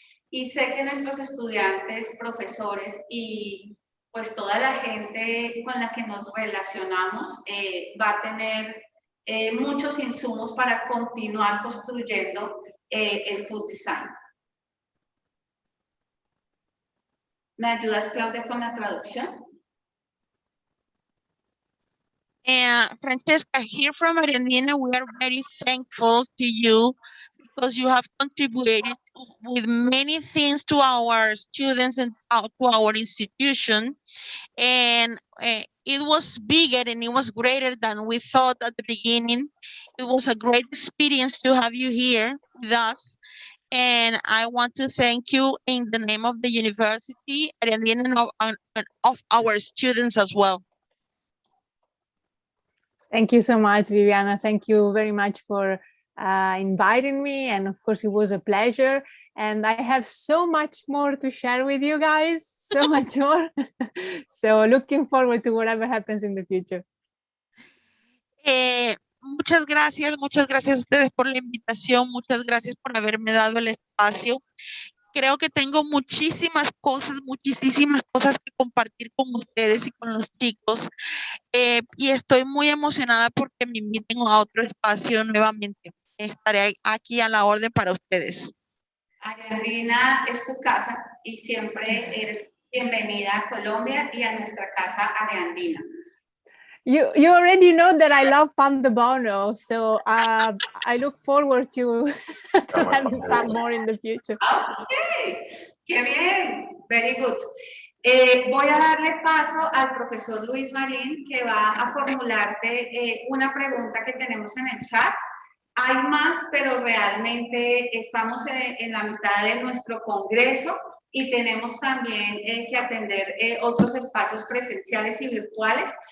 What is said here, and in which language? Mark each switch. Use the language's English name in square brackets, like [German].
[Spanish] Y sé que nuestros estudiantes, profesores y pues toda la gente con la que nos relacionamos va a tener muchos insumos para continuar construyendo el food design. ¿Me ayudas, Claudia, con la traducción? [English] Francesca, here from Areandina, we are very thankful to you because you have contributed with many things to our students and to our institution. And it was bigger and it was greater than we thought at the beginning. It was a great experience to have you here with us. And I want to thank you in the name of the university and of our students as well. Thank you so much, Viviana. Thank you very much for inviting me. And of course, it was a pleasure. And I have so much more to share with you guys, so much more. So looking forward to whatever happens in the future. [Spanish] Muchas gracias a ustedes por la invitación, muchas gracias por haberme dado el espacio. Creo que tengo muchísimas cosas que compartir con ustedes y con los chicos. Y estoy muy emocionada porque me inviten a otro espacio nuevamente. Estaré aquí a la orden para ustedes. Areandina es tu casa y siempre eres bienvenida a Colombia y a nuestra casa Areandina. [English] You already know that I love pan de bono, so I look forward to having some more in the future. Okay, [Spanish] qué bien, [English] very good. [Spanish] Voy a darle paso al profesor Luis Marín, que va a formularte una pregunta que tenemos en el chat. Hay más, pero realmente estamos en la mitad de nuestro congreso y tenemos también que atender otros espacios presenciales y virtuales.